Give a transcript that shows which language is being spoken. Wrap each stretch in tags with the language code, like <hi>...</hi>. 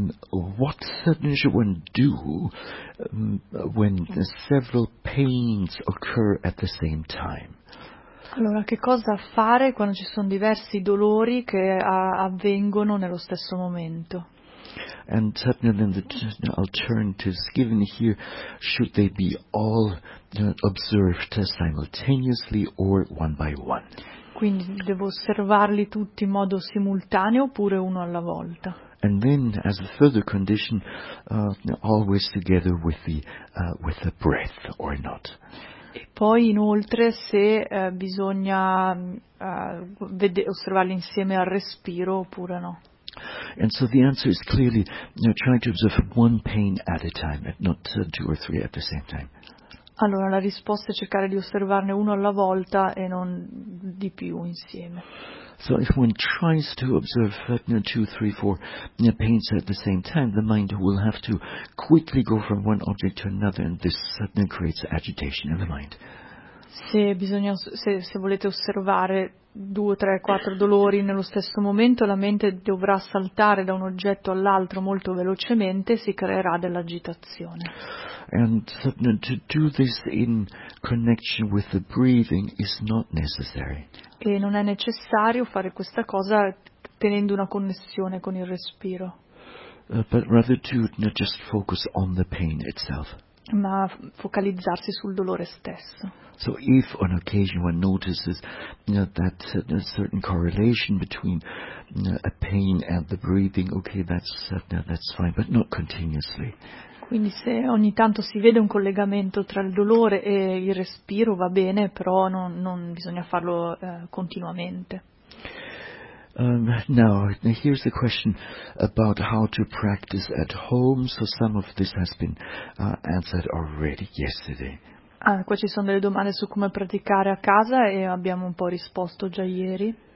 <en>What should one do when several pains occur at the same time?</en> <it>Allora, che cosa fare quando ci sono diversi dolori che avvengono nello stesso momento?</it> <en>And certainly then the alternatives given here, should they be all observed simultaneously or one by one?</en> <it>Quindi devo osservarli tutti in modo simultaneo oppure uno alla volta?</it> <en>And then as a further condition, always together with the breath or not.</en> <it>E poi inoltre se bisogna osservarli insieme al respiro oppure no?</it> <en>And so the answer is clearly trying to observe one pain at a time, and not two or three at the same time.</en> <it>Allora la risposta è cercare di osservarne uno alla volta e non di più insieme.</it> <en>So if one tries to observe two, three, four pains at the same time, the mind will have to quickly go from one object to another, and this suddenly creates agitation in the mind.</en> <it>Se volete osservare due, tre, quattro dolori nello stesso momento, la mente dovrà saltare da un oggetto all'altro molto velocemente e si creerà dell'agitazione.</it> <en>And to do this in connection with the breathing is not necessary.</en> <it>E non è necessario fare questa cosa tenendo una connessione con il respiro.</it> <en>But rather to not just focus on the pain itself.</en> <it>Ma focalizzarsi sul dolore stesso.</it> <en>So if on occasion one notices that a certain correlation between a pain and the breathing, okay, that's fine, but not continuously.</en> <it>Quindi se ogni tanto si vede un collegamento tra il dolore e il respiro va bene, però non bisogna farlo continuamente.</it> <en>Now, here's the question about how to practice at home. So some of this has been answered already yesterday.</en> <it>Ah, qua ci sono delle domande su come praticare a casa e abbiamo un po' risposto già ieri.</it>